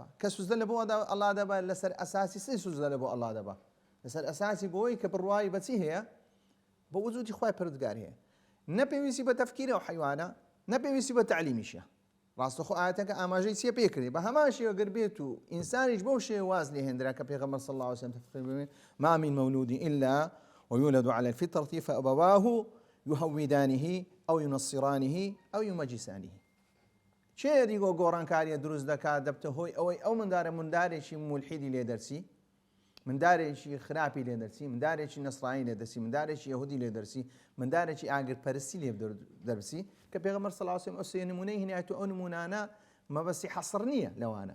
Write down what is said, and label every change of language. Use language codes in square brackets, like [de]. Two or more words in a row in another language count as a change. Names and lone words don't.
[ckb] کە سوزدە لە بۆ ئەڵڵا دەبا لەسەر ئەساسی سێ سوزدە لە بۆ ئەڵڵا دەبا. لەسەر ئەساسی بۆی کە بڕوایی بەچی هەیە؟ بە وجودی خوای پەروەردگار هەیە. نەپێویستی بە تەفکیرە و حیوانە، نەپێویستی بە تعلیمیشە. ڕاستەخۆ ئاەتەکە ئاماژەی چیە پێکردی بە هەمان شێوە گەر بێت و ئینسانیش بەو شێوە واز لێ هێنرا کە پێغەمبەر [ar] صلی الله عليه وسلم [ckb] تفسیر [ar] ما من مولود إلا ويولد على الفطرة فأبواه يهودانه أو ينصرانه أو يمجسانه. [ckb] چێ دیگۆ گۆڕانکاریە دروست دەکات دەبتە هۆی ئەوەی ئەو مندارێکی مولحیدی لێ دەرسی، مندارێکی خراپی لێ دەرسی، مندارێکی نەسڕانی لێ دەرسی، مندارێکی یەهودی لێ دەرسی، مندارێکی ئاگرپەرستی لێ دەرسی کە پێغەمبەر [ar] صلی الله عليه وسلم [ckb] ئەو سێ نمونەی هێنایەت و ئەو نمونانە مەبەستی حەسڕ نییە لەوانە.